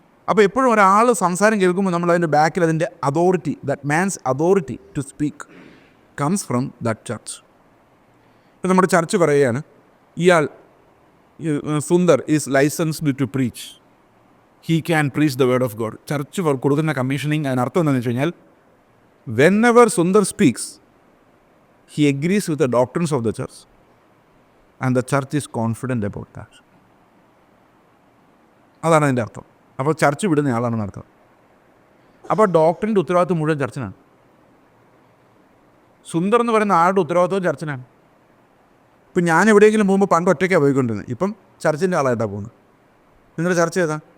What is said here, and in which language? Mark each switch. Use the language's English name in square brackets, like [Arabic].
[Malayalam] അപ്പോൾ എപ്പോഴും ഒരാൾ സംസാരം കേൾക്കുമ്പോൾ നമ്മൾ അതിൻ്റെ ബാക്കിൽ അതിൻ്റെ authority, [English] That man's authority to speak comes from that church. [Malayalam] ഇപ്പം നമ്മുടെ ചർച്ച് പറയുകയാണ്, ഇയാൾ [English] Sundar is licensed to preach, he can preach the word of God. [Malayalam] Church കൊടുക്കുന്ന കമ്മീഷനിങ് അതിനർത്ഥം എന്താണെന്ന് വെച്ച് കഴിഞ്ഞാൽ, [English] whenever Sundar speaks, he agrees with the doctrines of the church and the church is confident about that. [Malayalam] അതാണ് അതിൻ്റെ അർത്ഥം. അപ്പോൾ church വിടുന്ന ആളാണെന്ന് അർത്ഥം. അപ്പോൾ ഡോക്ടറിൻ്റെ ഉത്തരവാദിത്വം മുഴുവൻ ചർച്ചിനാണ്. സുന്ദർ എന്ന് പറയുന്ന ആളുടെ ഉത്തരവാദിത്വം ചർച്ചിനാണ്. ഇപ്പം ഞാൻ എവിടെയെങ്കിലും പോകുമ്പോൾ പണ്ട് ഒറ്റയ്ക്കാണ് പോയിക്കൊണ്ടിരുന്നത്, ഇപ്പം ചർച്ചിൻ്റെ ആളായിട്ടാണ് പോകുന്നത്. നിങ്ങളുടെ ചർച്ച ഏതാ?